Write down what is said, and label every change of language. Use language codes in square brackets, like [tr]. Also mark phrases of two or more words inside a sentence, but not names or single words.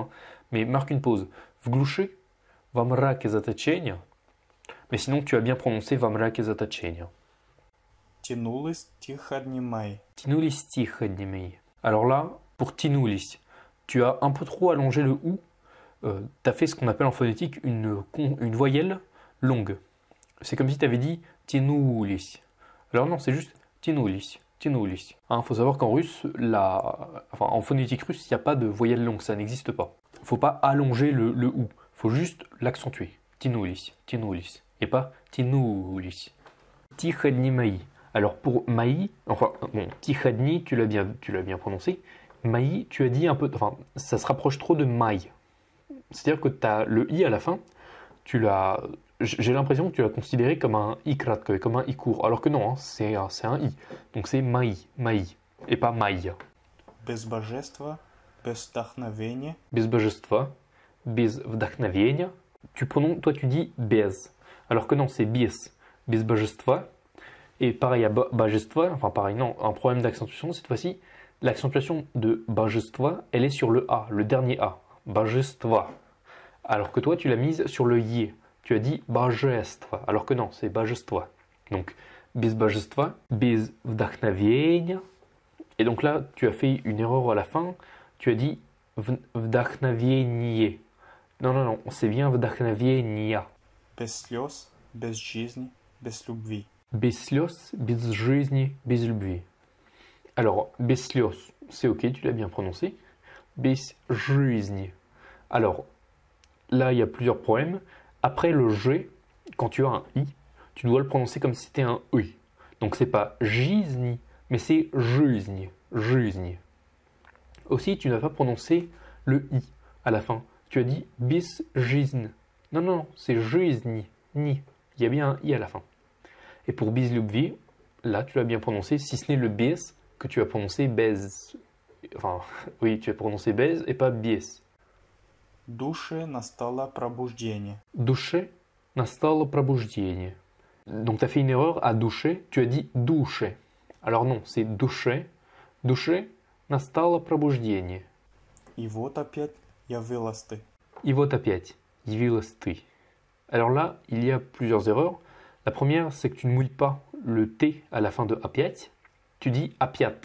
[fr] Hein. Mais marque une pause. [ru] В глуши, во мраке заточения. [fr] Mais sinon, tu as bien prononcé [ru] во mраке заточения. Тянулись тихо дни мои. Тянулись тихо дни мои. [fr] Alors là, pour тянулись, tu as un peu trop allongé le ou. Tu as fait ce qu'on appelle en phonétique une voyelle longue. C'est comme si tu avais dit тянулись. Alors non, c'est juste [ru] тянулись. Тянулись. [fr] Faut savoir qu'en russe, en phonétique russe, il n'y a pas de voyelle longue, ça n'existe pas. Il ne faut pas allonger le ou, il faut juste l'accentuer. [ru] Тянулись, тянулись. [fr] Et pas тянулись. [ru] Тихо дни мои. [fr] Alors pour maï, [ru] тихо дни, [fr] tu l'as bien prononcé. Maï, tu as dit un peu, ça se rapproche trop de maï. C'est-à-dire que tu as le i à la fin, j'ai l'impression que tu l'as considéré comme un i kratke, comme un i court, alors que non, hein, c'est un i. Donc c'est maï, et pas maï. [ru] Без божества, без вдохновения. Без божества, без вдохновения. [fr] Toi tu dis без, alors que non, c'est [ru] без божества. [fr] Et pareil à божества, un problème d'accentuation cette fois-ci. L'accentuation de божества, elle est sur le A, le dernier A, божества. Alors que toi, tu l'as mise sur le Y. Tu as dit божество, alors que non, c'est божества. [ru] Donc, без божества, без вдохновения. [fr] Et donc là, tu as fait une erreur à la fin. Tu as dit вдохновение. Non, c'est bien вдохновения. [ru] Без слез, без жизни, без любви. Без слез, без жизни, без любви. Alors, без слез, [fr] c'est ok, tu l'as bien prononcé. [ru] Без жизни. [fr] Alors, là, il y a plusieurs problèmes. Après le G, quand tu as un I, tu dois le prononcer comme si c'était un U. Donc, c'est pas жизни, mais c'est [ru] жизни. Жизни. [fr] Aussi, tu n'as pas prononcé le i à la fin. Tu as dit [ru] без жизнь. [fr] Non, non, non, c'est жизнь. Ni. Il y a bien un i à la fin. Et pour [ru] без любви, [fr] là, tu l'as bien prononcé, si ce n'est le bis que tu as prononcé bez. Enfin, oui, tu as prononcé bez et pas bies. [ru] Душе настало пробуждение. Душе настало пробуждение. [fr] Donc, tu as fait une erreur à douche, tu as dit douche. Alors non, c'est douche. [ru] Душе настало пробуждение. И вот опять явилась ты. И вот опять, явилась ты. [fr] Alors là, il y a plusieurs erreurs. La première, c'est que tu ne mouilles pas le T à la fin de опять. Tu dis опять.